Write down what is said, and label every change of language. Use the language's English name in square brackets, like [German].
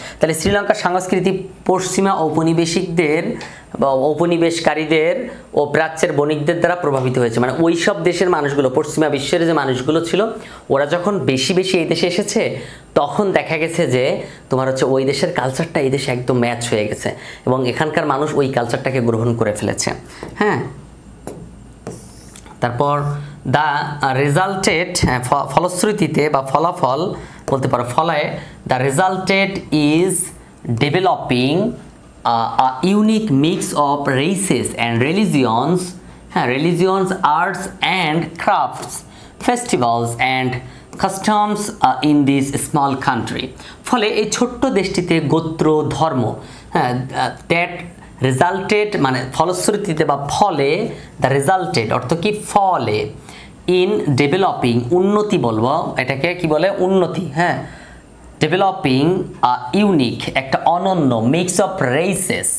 [Bangla] তাহলে শ্রীলঙ্কার সংস্কৃতি পশ্চিমা ঔপনিবেশিকদের বা ঔপনিবেশকারীদের ও প্রাচ্যের বণিকদের দ্বারা প্রভাবিত হয়েছে। মানে ওই সব দেশের মানুষগুলো, পশ্চিমা বিশ্বের যে মানুষগুলো ছিল, ওরা যখন বেশি এই দেশে এসেছে, তখন দেখা গেছে যে তোমার হচ্ছে ওই দেশের কালচারটা এই দেশে একদম ম্যাচ হয়ে গেছে এবং এখানকার মানুষ ওই কালচারটাকে গ্রহণ করে ফেলেছে। হ্যাঁ, তারপর [English] the resulted, [Bangla] ফলশ্রুতিতে বা ফলাফল বলতে পারো, ফলায়, [English] The resulted is developing a unique mix of races and religions, arts and crafts, festivals and customs in this small country. [Bangla] ফলে এই ছোট্ট দেশটিতে গোত্র, ধর্ম, [English] that resulted [Bangla] মানে ফলশ্রুতিতে বা ফলে, দ্য রেজাল্টেড অর্থ কি? ফলে, ইন ডেভেলপিং উন্নতি বলবো, এটাকে কি বলে? উন্নতি। হ্যাঁ, ডেভেলপিং ইউনিক একটা অনন্য মিক্স অফ রেসেস।